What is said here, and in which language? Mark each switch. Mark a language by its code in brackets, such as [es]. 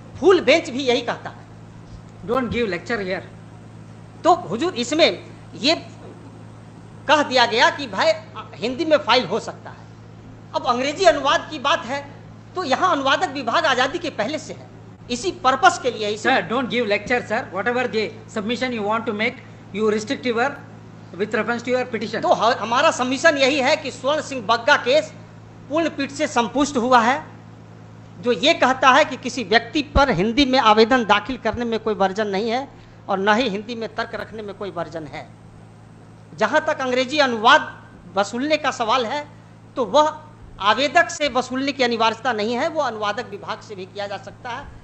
[hi] Full bench भी यही कहता है। [en] Don't give lecture here. [hi] तो हुजूर, इसमें ये कह दिया गया कि भाई हिंदी में फाइल हो सकता है। अब अंग्रेजी अनुवाद की बात है तो यहाँ अनुवादक विभाग आजादी के पहले से है, इसी पर्पस के लिए। [en] Sir, don't give lecture, sir. Whatever the submission you want to make, you restrict your with reference to your petition. [hi] तो हमारा सबमिशन यही है कि स्वर्ण सिंह बग्गा केस पूर्ण पीठ से संपुष्ट हुआ है, जो ये कहता है कि किसी व्यक्ति पर हिंदी में आवेदन दाखिल करने में कोई वर्जन नहीं है और न ही हिंदी में तर्क रखने में कोई वर्जन है। जहाँ तक अंग्रेजी अनुवाद वसूलने का सवाल है तो वह आवेदक से वसूलने की अनिवार्यता नहीं है, वो अनुवादक विभाग से भी किया जा सकता है।